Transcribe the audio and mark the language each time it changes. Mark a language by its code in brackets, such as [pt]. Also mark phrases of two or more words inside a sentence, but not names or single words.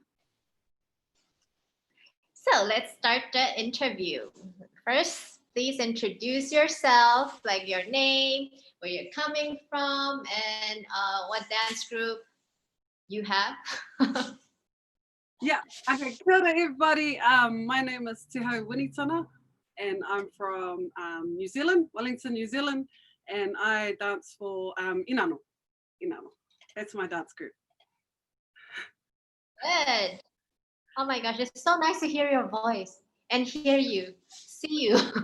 [en] So let's start the interview. First, please introduce yourself, like your name, where you're coming from, and what dance group you have. Yeah. [mi] Okay. Kia ora, [en] everybody. My name is Te Hau Winitana, and I'm from New Zealand, Wellington, New Zealand, and I dance for Inano. Inano. That's my dance group. Good. Oh my gosh, it's so nice to hear your voice and hear you, see you.